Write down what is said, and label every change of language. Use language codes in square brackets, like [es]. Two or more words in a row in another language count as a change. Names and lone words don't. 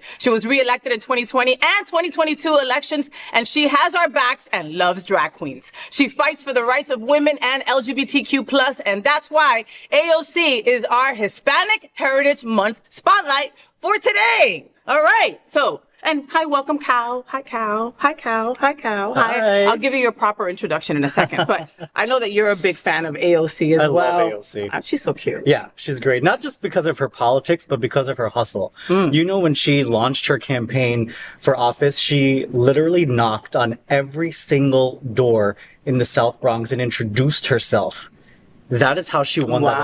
[en] She was reelected in 2020 and 2022 elections, and she has our backs and loves drag queens. She fights for the rights of women and LGBTQ+, and that's why AOC is our Hispanic Heritage Month spotlight for today. All right, and hi, welcome, Kal. Hi, Kal. Hi, Kal. Hi, Kal. Hi. I'll give you your proper introduction in a second, but I know that you're a big fan of AOC as well. I love AOC. She's so cute. Yeah, she's great. Not just because of her politics, but because of her hustle. When she launched her campaign for office, she literally knocked on every single door in the South Bronx and introduced herself That is how she won that